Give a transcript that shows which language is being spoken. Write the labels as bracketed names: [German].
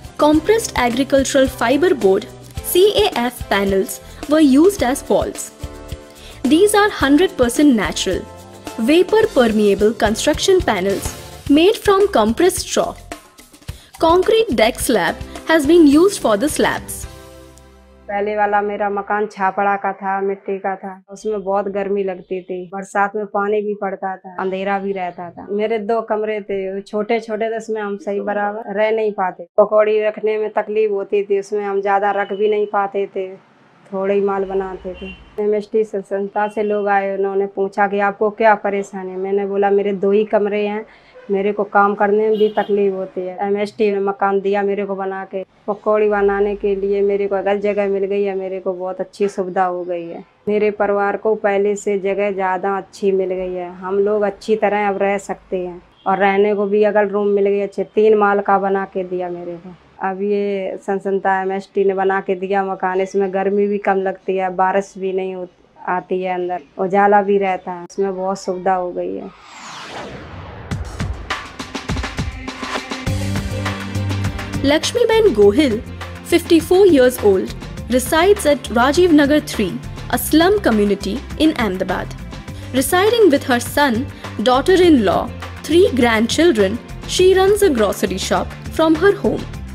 [English] Compressed agricultural fiber board CAF panels were used as walls. These are 100% natural, vapor permeable construction panels made from compressed straw. Concrete deck slab has been used for the slabs. [Hindi] पहले वाला मेरा मकान छापड़ा का था, मिट्टी का था। उसमें बहुत गर्मी लगती थी, बरसात में पानी भी पड़ता था, अंधेरा भी रहता था। मेरे 2 कमरे थे, छोटे छोटे, तो उसमें हम सही बराबर रह नहीं पाते। पकौड़ी रखने में तकलीफ होती थी, उसमें हम ज्यादा रख भी नहीं पाते थे, थोड़े ही माल बनाते थे। MHT संस्था से लोग आए, उन्होंने पूछा कि आपको क्या परेशानी है। मैंने बोला मेरे 2 ही कमरे हैं, मेरे को काम करने में भी तकलीफ होती है। MHT ने मकान दिया मेरे को बना के, पकौड़ी बनाने के लिए मेरे को अगर जगह मिल गई है, मेरे को बहुत अच्छी सुविधा हो गई है। मेरे परिवार को पहले से जगह ज़्यादा अच्छी मिल गई है, हम लोग अच्छी तरह अब रह सकते हैं, और रहने को भी अगर रूम मिल गई अच्छे, 3 माल का बना के दिया मेरे को। अब ये संस्था MHT ने बना के दिया मकान, इसमें गर्मी भी कम लगती है, बारिश भी नहीं आती है, अंदर उजाला भी रहता है, इसमें बहुत सुविधा हो गई है। [English] Lakshmiben Gohil, 54 years old, resides at Rajiv Nagar 3, a slum community in Ahmedabad. Residing with her son, daughter-in-law, 3 grandchildren, she runs a grocery shop from her home.